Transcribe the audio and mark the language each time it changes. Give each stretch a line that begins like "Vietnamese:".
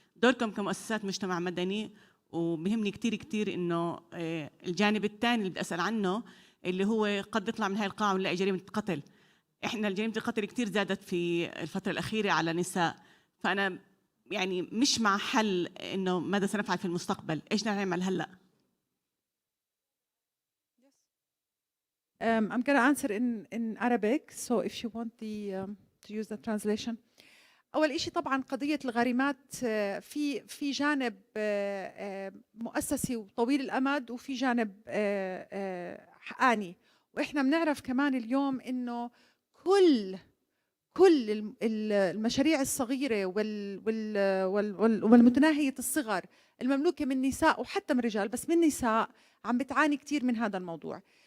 Arabic: دوركم كمؤسسات مجتمع مدني وبهمني كثير كثير انه الجانب الثاني اللي بدي اسال عنه اللي هو قد يطلع من هاي القاعه ونلاقي جريمه قتل. احنا جريمه القتل كثير زادت في الفتره الاخيره على نساء، فانا يعني مش مع حل انه ماذا سنفعل في المستقبل، ايش نعمل هلا؟
English: I'm going to answer in Arabic, so if you want to use the translation.
Arabic: أول شيء طبعاً قضية الغارمات في جانب مؤسسي وطويل الأمد، وفي جانب حقاني، وإحنا بنعرف كمان اليوم إنه كل المشاريع الصغيرة والمتناهية الصغر المملوكة من نساء وحتى من رجال، بس من نساء عم بتعاني كتير من هذا الموضوع.